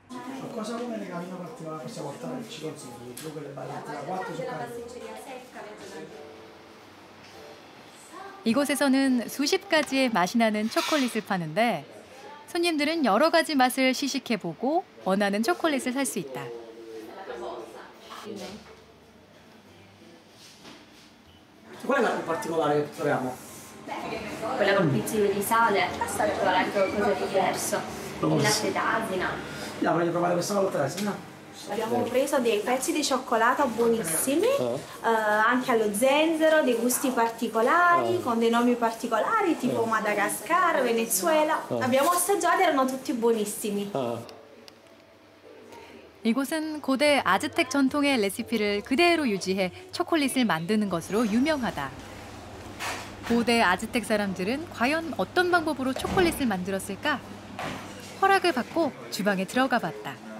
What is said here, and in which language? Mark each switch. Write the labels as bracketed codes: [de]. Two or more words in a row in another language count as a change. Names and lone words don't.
[ko] 이곳에서는 수십 가지의 맛이 나는 초콜릿을 파는데 손님들은 여러 가지 맛을 시식해보고 원하는 초콜릿을 살 수 있다. [it] Qual è la più particolare che troviamo? Quella col pizzico di sale, assaggiare anche qualcosa di diverso. Il latte d'asina. No, voglio provare questa volta, no? Abbiamo preso dei pezzi di cioccolato buonissimi, anche allo zenzero, dei gusti particolari, con dei nomi particolari, tipo Madagascar, Venezuela. Abbiamo assaggiati, erano tutti buonissimi. [ko] 이곳은 고대 아즈텍 전통의 레시피를 그대로 유지해 초콜릿을 만드는 것으로 유명하다. 고대 아즈텍 사람들은 과연 어떤 방법으로 초콜릿을 만들었을까? 허락을 받고 주방에 들어가 봤다.